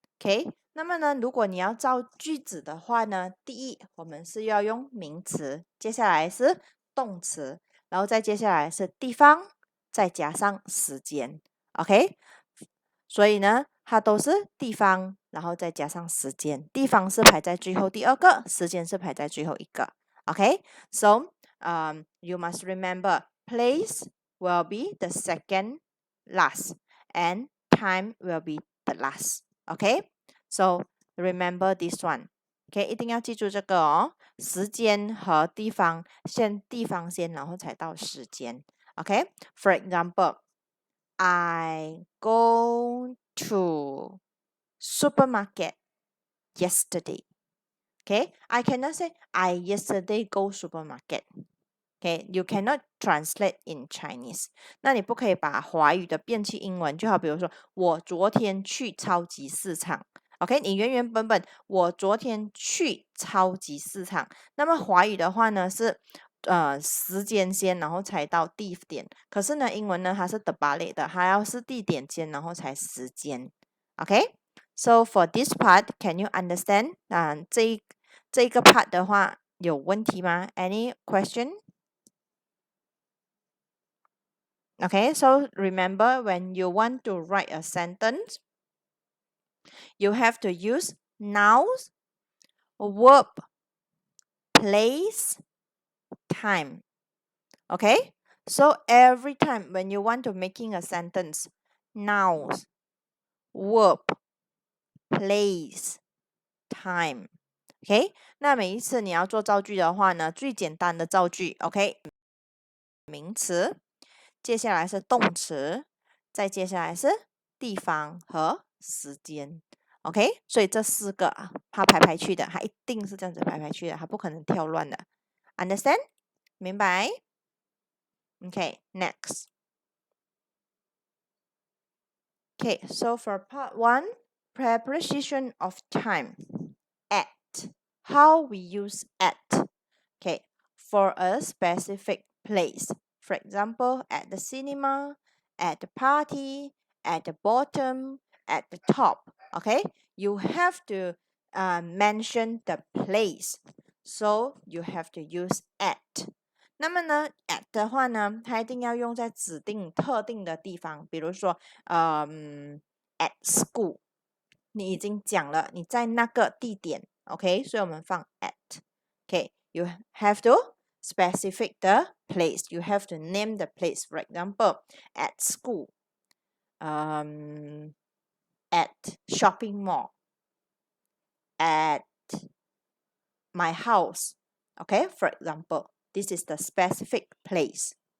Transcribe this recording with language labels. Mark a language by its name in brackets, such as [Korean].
[Chinese] OK，那么呢，如果你要造句子的话呢，第一，我们是要用名词，接下来是动词，然后再接下来是地方，再加上时间。 OK，所以呢，它都是地方，然后再加上时间。地方是排在最后第二个，时间是排在最后一个。 [English] OK，so you must remember place will be the second last and time will be the last. Okay, so remember this one. [Chinese] OK，一定要记住这个哦，时间和地方，先地方先，然后才到时间。 [English] OK，for example, I go to supermarket yesterday. Okay, I cannot say I yesterday go supermarket. Okay, you cannot translate in Chinese. [Chinese] 那你不可以把华语的变去英文，就好比如说我昨天去超级市场。 OK，你原本我昨天去超级市场。那么华语的话呢是时间先，然后才到地点。可是呢英文呢它是 terbalik 的，还要是地点先，然后才时间。 [English] OK，so for this part, can you understand？ [Chinese] 这一个 part 的话有问题吗？ [English] Any question？ Okay, so remember when you want to write a sentence, you have to use nouns, verb, place, time. Okay, so every time when you want to making a sentence, nouns, verb, place, time. [Chinese] OK，那每一次你要做造句的话呢，最简单的造句，OK，名词，接下来是动词，再接下来是地方和时间。 OK，所以这四个它排去的，它一定是这样子排去的，它不可能跳乱的。 [English] Understand？ [Chinese] 明白 [English] ？Okay, next. Okay, so for part 1, preposition of time. At. How we use at. Okay, for a specific place. For example, at the cinema, at the party, at the bottom, at the top. Okay, you have to mention the place. So you have to use at. [Chinese] 那么呢，at 的话呢，它一定要用在指定特定的地方，比如说，at school，你已经讲了你在那个地点，OK，所以我们放 at，OK， [English] you have to specific the place. You have to name the place. For example, at school, at shopping mall, at my house. Okay, for example, this is the specific place.